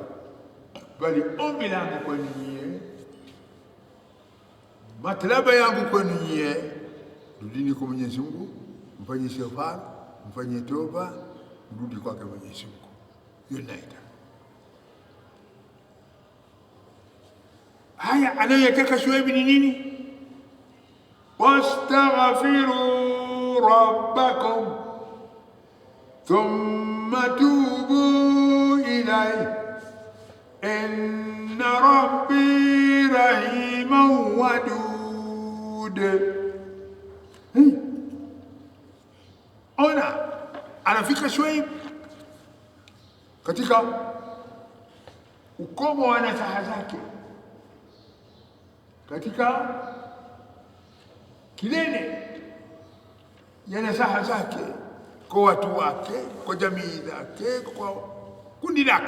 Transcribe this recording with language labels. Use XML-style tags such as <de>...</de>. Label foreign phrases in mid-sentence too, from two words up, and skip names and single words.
<sw>Bali ombi langu kwa ninyi, matlaba yangu kwa ninyi, rudini kwa Mwenyezi Mungu, mfanye istighfar, mfanye toba, mrudi kwake Mwenyezi Mungu. Hiyo naita. Haya anayotaka Shuaibu ni nini?</sw> <ar>واستغفروا ربكم ثم توبوا إليه إن ربي رحيم ودود.</ar> <sw>Ona, anafika Shuaib katika ukomo wa nasaha zake, katika kilele ya nasaha zake kwa watu wake, kwa jamii zake, kwa kundi lake.</sw>